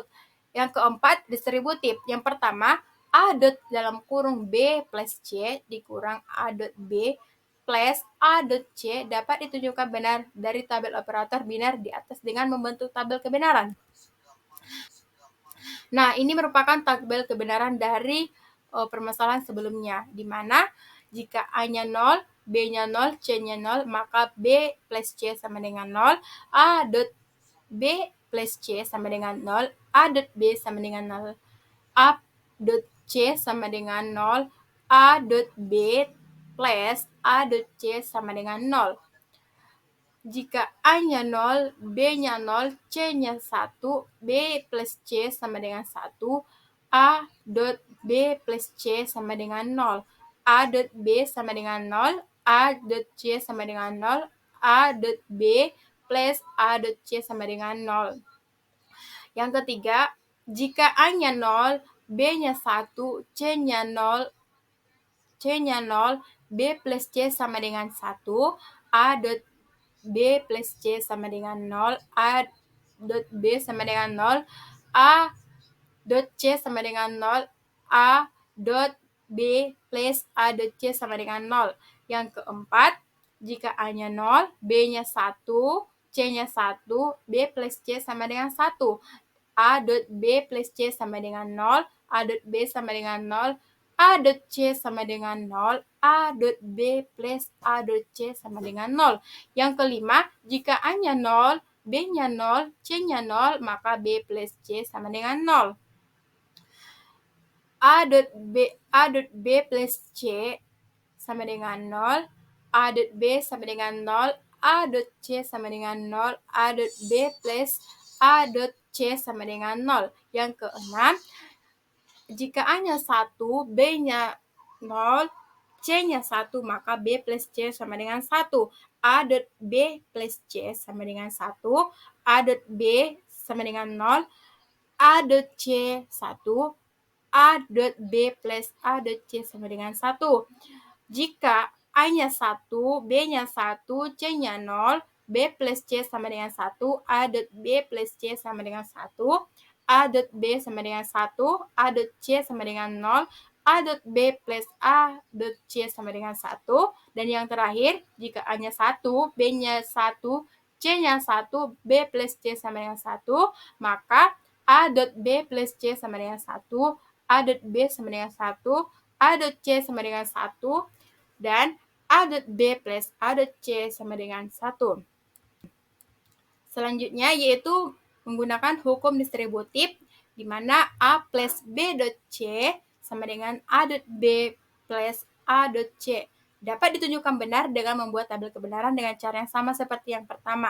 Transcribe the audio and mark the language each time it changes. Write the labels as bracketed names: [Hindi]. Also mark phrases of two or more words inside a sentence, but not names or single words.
[Indonesian] Yang keempat, distributif. Yang pertama, A dot dalam kurung B plus C dikurang A dot B plus A dot C dapat ditunjukkan benar dari tabel operator biner di atas dengan membentuk tabel kebenaran. Nah, ini merupakan tabel kebenaran dari permasalahan sebelumnya, di mana jika A-nya 0, B-nya 0, C-nya 0, maka B plus C sama dengan 0, A dot B plus C sama dengan 0, A dot B sama dengan 0, A dot C sama dengan 0, A dot B plus A dot C sama dengan 0. Jika A-nya 0, B-nya 0, C-nya 1, B plus C sama dengan 1, A dot B plus C sama dengan 0. A dot B sama dengan 0, A dot C sama dengan 0, A dot B plus A dot C sama dengan 0. Yang ketiga, jika A-nya 0, B-nya 1, C-nya 0, C-nya 0, B plus C sama dengan 1, A dot B plus C sama dengan 0, A dot B sama dengan 0, A dot C sama dengan 0, A dot B plus A dot C sama dengan 0. Yang keempat, jika A-nya 0, B-nya 1, C-nya 1, B plus C sama dengan 1. A dot B plus C sama dengan 0, A dot B sama dengan 0, A dot C sama dengan 0, A dot B plus A dot C sama dengan 0. Yang kelima, jika A-nya 0, B-nya 0, C-nya 0, maka B plus C sama dengan 0. A dot B plus C sama dengan 0, A dot B sama dengan 0, A dot C sama dengan 0, A dot B plus A dot C sama dengan 0. Yang keenam, jika A-nya 1, B-nya 0, C-nya 1, maka B plus C sama dengan 1. A dot B plus C sama dengan 1, A dot B sama dengan 0, A dot C 1, A dot B plus A dot C sama dengan 1. Jika A-nya 1, B-nya 1, C-nya 0, B plus C sama dengan 1, A dot B plus C sama dengan 1, A dot B sama dengan 1, A dot C sama dengan 0, A dot B plus A dot C sama dengan 1. Dan yang terakhir, jika A-nya 1, B-nya 1, C-nya 1, B plus C sama dengan 1, maka A dot B plus C sama dengan 1, A dot B sama dengan 1, A dot C sama dengan 1, dan A dot B plus A dot C sama dengan 1. Selanjutnya yaitu menggunakan hukum distributif di mana A plus B dot C sama dengan A dot B plus A dot C. Dapat ditunjukkan benar dengan membuat tabel kebenaran dengan cara yang sama seperti yang pertama.